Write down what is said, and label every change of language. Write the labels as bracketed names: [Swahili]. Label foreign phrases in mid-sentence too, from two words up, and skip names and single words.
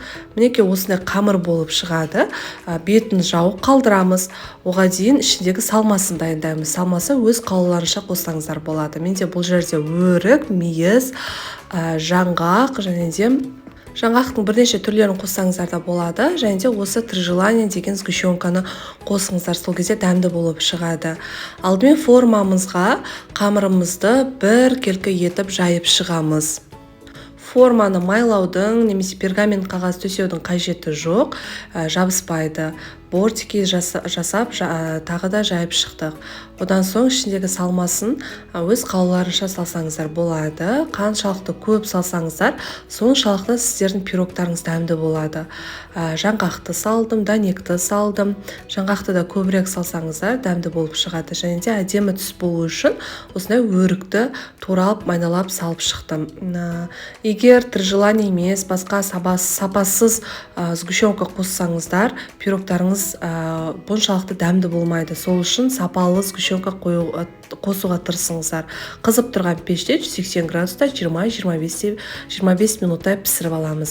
[Kazakh] Мінекей осындай қамыр болып шығады. Бетін жауып қалдырамыз. Оға дейін ішіндегі салмасын дайындаймыз. Салмасы өз қалауларынша қоссаңыздар болады. Менде бұл жерде өрік, мейіз, жаңғақ және де жаңғақтың бірнеше түрлерін қоссаңыздар да болады. Және де осы три желания деген сгущенканы қосыңыздар, сол кезде дәмді болып шығады. Алдымен формамызға қамырымызды бір келкі етіп жайып шығамыз. Форманы майлаудың немесе пергамент қағаз төсеудің қажеті жоқ, жабыспайды. Бортики жасап тағы да жайып шықтық. Одан соң ішіндегі салмасын өз қалауларынша салсаңыздар болады. Қаншалықты көп салсаңыздар, соншалықты сіздердің пирогтарыңыз дәмді болады. Жаңғақты салдым, дәнекті салдым. Жаңғақты да көбірек салсаңыздар дәмді болып шығады. Және де әдемі түс болу үшін осындай өрікті туралып, майдалап салып шықтым. Егер три желания емес, басқа сапасыз сгущенка қоссаңыздар, пирогтарыңыз бұншалықты дәмді болмайды. Сол үшін сапалы сгущенка қосуға тырысыңыздар. Қызып тұрған пеште 180 градуста 20-25 минуттай пісіріп аламыз.